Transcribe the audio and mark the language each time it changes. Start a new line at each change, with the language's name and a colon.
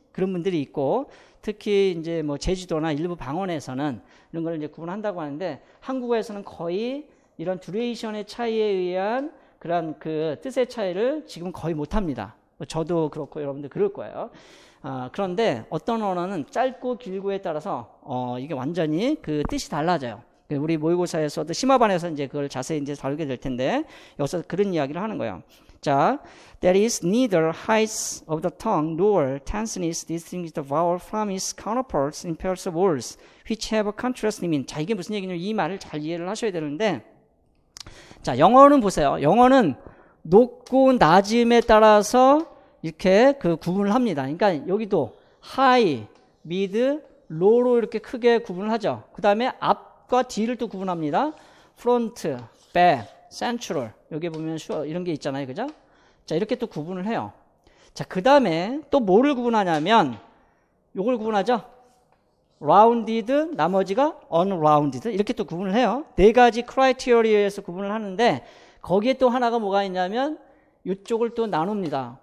Korean: 그런 분들이 있고, 특히 이제 뭐 제주도나 일부 방언에서는 이런 걸 이제 구분한다고 하는데, 한국어에서는 거의 이런 듀레이션의 차이에 의한 그런 그 뜻의 차이를 지금 거의 못 합니다. 저도 그렇고 여러분들 그럴 거예요. 그런데 어떤 언어는 짧고 길고에 따라서 이게 완전히 그 뜻이 달라져요. 우리 모의고사에서도 심화반에서 이제 그걸 자세히 이제 다루게 될 텐데, 여기서 그런 이야기를 하는 거예요.
English: 자, there is neither height of the tongue nor tenseness distinguish the vowel from its counterparts in pairs of words which have a contrasting meaning.
Korean: 자, 이게 무슨 얘기냐면 이 말을 잘 이해를 하셔야 되는데, 자, 영어는 보세요. 영어는 높고 낮음에 따라서 이렇게 그 구분을 합니다. 그러니까 여기도 high, mid, low로 이렇게 크게 구분을 하죠. 그 다음에 앞과 뒤를 또 구분합니다.
English: front, back, central.
Korean: 여기 보면 이런 게 있잖아요. 그죠? 자, 이렇게 또 구분을 해요. 자, 그 다음에 또 뭐를 구분하냐면 요걸 구분하죠. rounded, 나머지가 unrounded. 이렇게 또 구분을 해요. 네 가지 크라이테리어에서 구분을 하는데, 거기에 또 하나가 뭐가 있냐면 이쪽을 또 나눕니다.